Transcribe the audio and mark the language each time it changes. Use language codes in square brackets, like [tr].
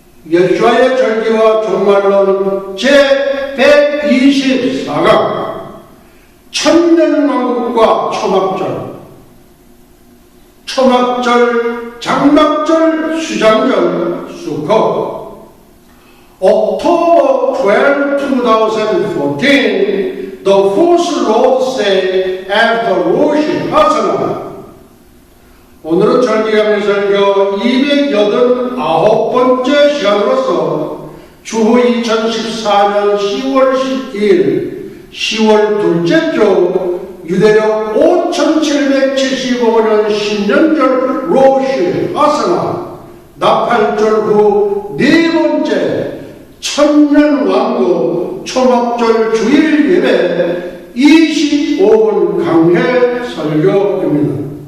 [ko] 예수와의 절기와 종말론 제124강 천년왕국과 초막절, 초막절, 장막절, 수장절, 수컷. [en] October 12, 2014, the fourth Lord's Day after Rosh Hashanah. [ko] 오늘은 절기강의설교 289번째 시간으로서 주후 2014년 10월 12일 10월 둘째 주 유대력 5775년 신년절 로시 하스나 나팔절 후 네 번째 천년왕국 초막절 주일 예배 25분 강해 설교입니다.